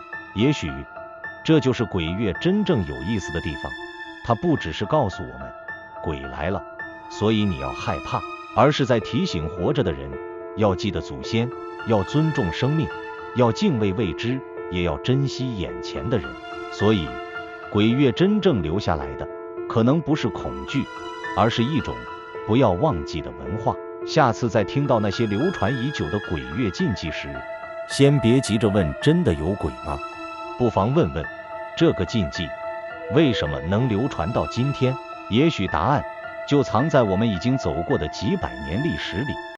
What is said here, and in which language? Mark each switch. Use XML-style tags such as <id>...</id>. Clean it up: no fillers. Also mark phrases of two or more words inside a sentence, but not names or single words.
<zh>也許這就是鬼月真正有意思的地方，它不只是告訴我們鬼來了，所以你要害怕，而是在提醒活着的人要記得祖先，要尊重生命，要敬畏未知，也要珍惜眼前的人。所以鬼月真正留下来的可能不是恐懼，而是一種不要忘記的文化。下次再聽到那些流傳已久的鬼月禁忌時，先別急着問真的有鬼嗎？不妨問問這個禁忌為什麼能流傳到今天？也許答案就藏在我們已經走過的幾百年歷史裡。</zh>